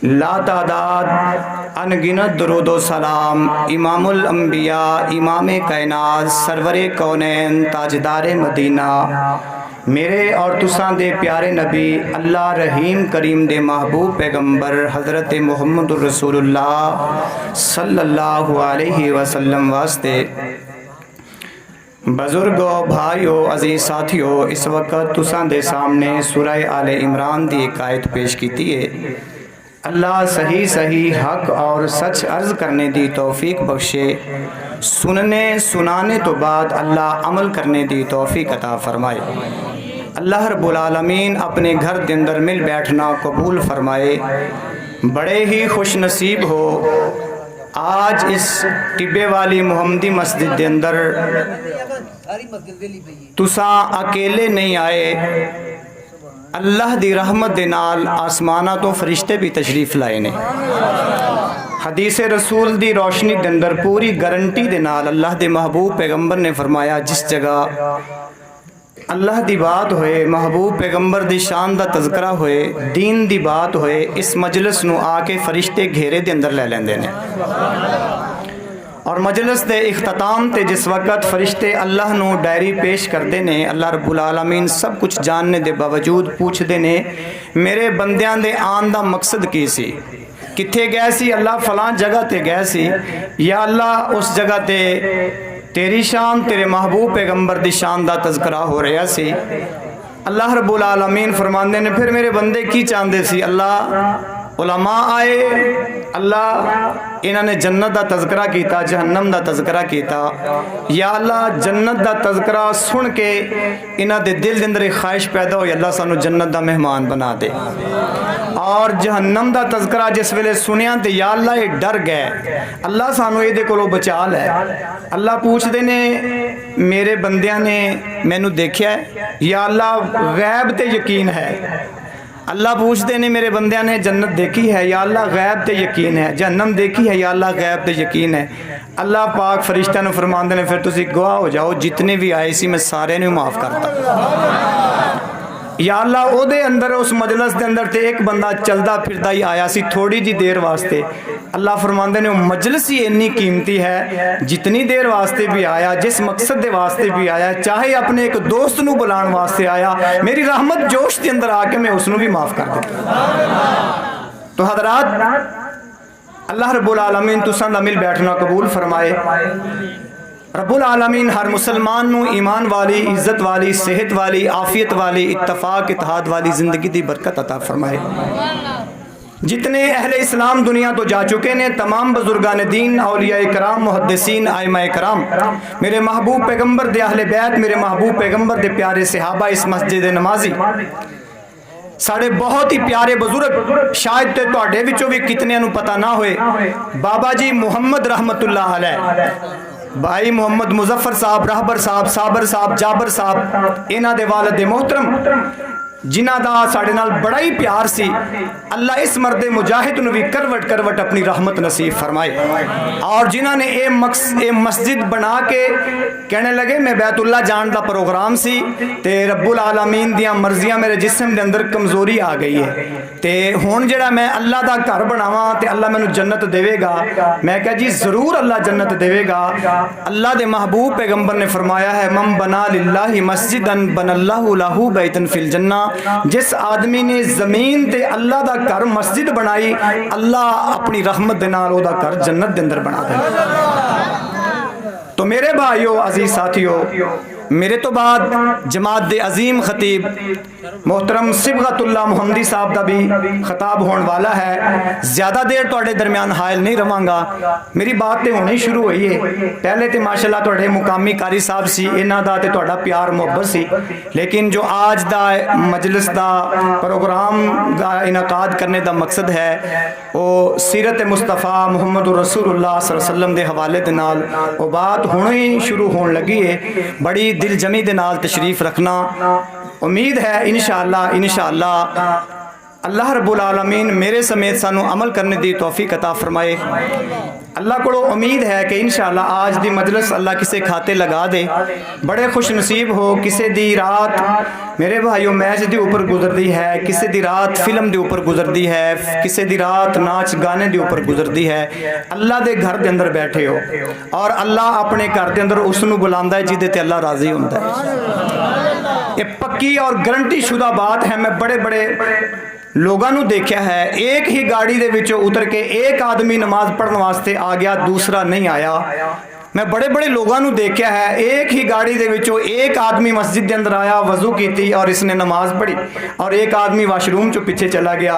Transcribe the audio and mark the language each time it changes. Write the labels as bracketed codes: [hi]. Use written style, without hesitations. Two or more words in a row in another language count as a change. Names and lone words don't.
[pa] لاتعداد اَن گنت درودو سلام امام الانبیاء امام کائنات سرور کونین تاجدار مدینہ میرے اور تساں دے پیارے نبی اللہ رحیم کریم دے محبوب پیغمبر حضرت محمد الرسول اللہ [ar] صلى الله عليه وسلم [pa] واسطے بزرگو بھائیو عزیز ساتھیو اس وقت تساں دے سامنے سورۃ آل عمران دی اک آیت پیش کی ہے. اللہ صحیح صحیح حق تے سچ عرض کرنے دی توفیق بخشے، سننے سنانے توں بعد اللہ عمل کرنے دی توفیق عطا فرمائے. [ur] اللہ رب العالمین اپنے گھر کے اندر مل بیٹھنا قبول فرمائے. [pa] بڑے ہی خوش نصیب ہو اج اس ٹبے والی محمدی مسجد کے اندر تسا اکیلے نہیں آئے, اللہ دی رحمت دے نال اسماناں توں فرشتے وی تشریف لائے نے. حدیث رسول دی روشنی کے اندر پوری گارنٹی دے نال اللہ دے محبوب پیغمبر نے فرمایا جس جگہ اللہ دی گل ہوئے، محبوب پیغمبر دی شان دا تذکرہ ہوئے، دین دی گل ہوئے، اس مجلس نوں آ کے فرشتے گھیرے دے اندر لے لیندے نے. اور مجلس دے اختتام تے جس وقت فرشتے اللہ نوں ڈائری پیش کردے نے, اللہ رب العالمین سب کچھ جانن دے باوجود پچھدے نے میرے بندیاں دے آن دا مقصد کی سی، کتھے گئے سی? اللہ فلاں جگہ تے گئے سی، یا اللہ اس جگہ تے تیری شان تیرے محبوب پیغمبر دی شان دا تذکرہ ہو رہا سی. اللہ رب العالمین فرماندے نے فیر میرے بندے کی چاہندے سی? [ur] اللہ علماء آئے، اللہ انہوں نے جنت کا تذکرہ کیا، جہنم کا تذکرہ کیا، یا اللہ جنت کا تذکرہ سن کے انہوں کے دل کے اندر ایک خواہش پیدا ہو اللہ سانوں جنت کا مہمان بنا دے. [pa] اور جہنم دا تذکرہ جس ویلے سنیا تے یا اللہ ایہہ ڈر گئے، اللہ سانوں ایہدے کولوں بچا لے. اللہ پچھدے نے میرے بندیاں نے مینوں ویکھیا ہے، یا اللہ غیب تے یقین ہے? اللہ پچھدے نے میرے بندیاں نے جنت ویکھی ہے، یا اللہ غیب تے یقین ہے? جہنم ویکھی ہے، یا اللہ غیب تے یقین ہے? اللہ پاک فرشتیاں نوں فرماندے نے فیر تسی گواہ ہو جاؤ، جنے وی آئے سی میں سارے نوں معاف کردا. یا اللہ اوہدے اندر اس مجلس کے اندر تے اک بندہ چلدا پھردا ہی آیا سی تھوڑی جی دیر واسطے. اللہ فرماندے نے مجلس ہی اِنّی قیمتی ہے، جنی دیر واسطے وی آیا، جس مقصد کے واسطے وی آیا، چاہے اپنے اک دوست نوں بلانے واسطے آیا، میری رحمت جوش کے اندر آ کے میں اوہنوں وی معاف کر دیندا. تو حضرات اللہ رب العالمین تساں دا مل بیٹھنا قبول فرمائے. رب العالمین ہر مسلمان نوں ایمان والی، عزت والی، صحت والی، عافیت والی، اتفاق اتحاد والی زندگی دی برکت عطا فرمائے. جنے اہل اسلام دنیا توں جا چکے نے، تمام بزرگان دین، اولیاء کرام، محدثین, آئمہ کرام، میرے محبوب پیغمبر دے اہل بیت، میرے محبوب پیغمبر دے پیارے صحابہ، اس مسجد نمازی، ساڈے بہت ہی پیارے بزرگ، شاید تو تہاڈے وچوں وی کتنے نوں پتا نہ ہوئے، بابا جی محمد [ar] رحمة الله عليه, [pa] بھائی محمد مظفر صاحب، رہبر صاحب، صابر صاحب، جابر صاحب، انہاں دے والد محترم جنہاں دا ساڈے نال بڑا ہی پیار سی. اللہ اس مرد مجاہد نوں وی کروٹ کروٹ اپنی رحمت نصیب فرمائے. اور جنہاں نے ایہہ مسجد بنا کے کہن لگے میں بیت اللہ جان دا پروگرام سی تے رب العالمین دیاں مرضیاں میرے جسم دے اندر کمزوری آ گئی ہے تے ہن جیہڑا میں اللہ دا گھر بناواں تے اللہ مینوں جنت دیوے گا. میں کہیا جی ضرور اللہ جنت دیوے گا۔ اللہ دے محبوب پیغمبر نے فرمایا ہے [ar] من بنى لله مسجدا بنى الله له بيتا في الجنة, [pa] جس آدمی نے زمین تے اللہ دا گھر مسجد بنائی، اللہ اپنی رحمت دے نال اوہدا گھر جنت دے اندر بنا دے. تو میرے بھائیو، عزیز ساتھیو، میرے توں بعد جماعت دے عظیم خطیب محترم صبغت اللہ محمدی صاحب کا وی خطاب ہونے والا ہے. زیادہ دیر تہاڈے درمیان حائل نہیں رہواں گا، میری گل تو ہونی شروع ہوئی ہے. پہلے تو ماشاءاللہ تہاڈے مقامی قاری صاحب سی، انہاں دا تے تہاڈا پیار محبت سی، لیکن جو اج دا مجلس دا پروگرام دا انعقاد کرنے کا مقصد ہے او سیرت مصطفیٰ محمد رسول اللہ [ar] صلى الله عليه وسلم [pa] کے حوالے دے نال او گل ہنے ہی شروع ہونے لگی ہے. بڑی دل جمعی دے نال تشریف رکھنا. امید ہے ان شاءاللہ اللہ رب العالمین میرے سمیت سانوں عمل کرنے دی توفیق عطا فرمائے. اللہ کو امید ہے کہ ان شاءاللہ اج دی مجلس اللہ کسے کھاتے لگا دے. بڑے خوش نصیب ہو کسے دی رات میرے بھائیو میچ کے اوپر گزردی ہے، کسے دی رات فلم کے اوپر گزردی ہے، کسے دی رات ناچ گانے کے اوپر گزردی ہے. اللہ کے گھر کے اندر بیٹھے ہو اور اللہ اپنے گھر کے اندر اوہنوں بلاندا ہے جیہدے تے اللہ راضی ہوندا ہے. ایہہ پکی اور گارنٹی شدہ گل ہے۔ میں بڑے بڑے لوکاں نوں ویکھیا ہے، اک ہی گڈی دے وچوں اتر کے اک آدمی نماز پڑھن واسطے آ گیا، دوجا نہیں آیا. میں بڑے بڑے لوکاں نوں ویکھیا ہے، اک ہی گڈی دے وچوں اک آدمی مسجد کے اندر آیا، وضو کی اور اسنے نماز پڑھی اور اک آدمی واش روم چوں پچھے چلا گیا.